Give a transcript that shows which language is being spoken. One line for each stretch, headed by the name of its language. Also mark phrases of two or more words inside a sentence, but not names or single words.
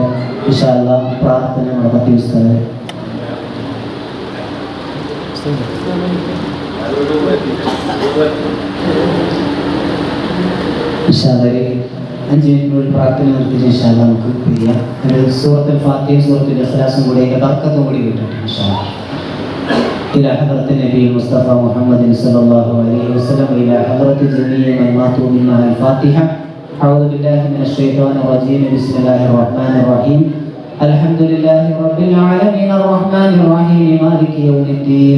Arabic: إن شاء الله
Malayalam: പ്രാർത്ഥന നമ്മുടെ മധ്യസ്ഥരെ
Arabic: إن شاء الله
Malayalam: 5 മിനിറ്റ് പ്രാർത്ഥന നിർത്തി
Arabic: إن شاء الله
Malayalam: നമുക്ക് ചെയ്യാം. സൂറത്തുൽ ഫാത്തിഹ സൂറത്തുൽ ഇഖ്ലാസും കൂടി അതിന്റെ ബർക്കത്തും കൂടി കിട്ടട്ടെ
Arabic: إن شاء الله. إلى حضرة النبي المصطفى محمد صلى الله عليه وسلم إلى حضرة جميع من ماتوا منا الفاتحة. أعوذ بالله من الشيطان الرجيم. بسم الله الرحمن الرحيم. الحمد لله رب العالمين الرحمن الرحيم مالك يوم الدين.